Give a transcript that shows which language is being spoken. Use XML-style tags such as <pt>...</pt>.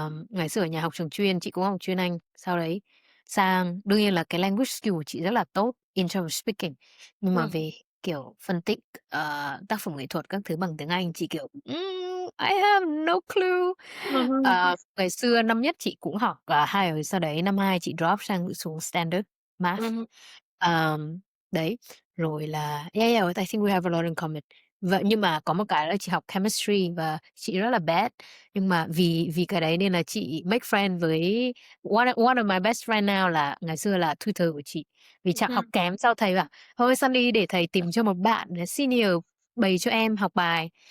<vi>Ngày xưa ở nhà học trường chuyên, chị cũng học chuyên Anh, sau đấy sang đương nhiên là cái</vi> <en>language skill</en> <vi>của chị rất là tốt</vi> <en>in terms of speaking,</en> <vi>nhưng mà ừm, về, kiểu, phân tích, tác phẩm nghệ thuật các thứ bằng tiếng Anh, chị, kiểu,</vi> <en>I have no clue. ừm,</en> <vi>Ngày xưa năm nhất chị cũng học, IELTS, sau đấy năm 2 chị drop sang xuống Standard Math. ừm, Ờm, đấy, rồi là</vi> <en>yeah, I think we have a lot in common.</en> <vi>Vậy nhưng mà có một cái là chị học chemistry và chị rất là bad, nhưng mà vì vì cái đấy nên là chị</vi> <en>make friend</en> <vi>với</vi> <en>one of my best friend now</en> <vi>là ngày xưa là tutor của chị. Vì chẳng học ừm, kém sao thầy bảo: "Thôi Sunny để thầy tìm cho một bạn senior bày cho em học bài."</vi>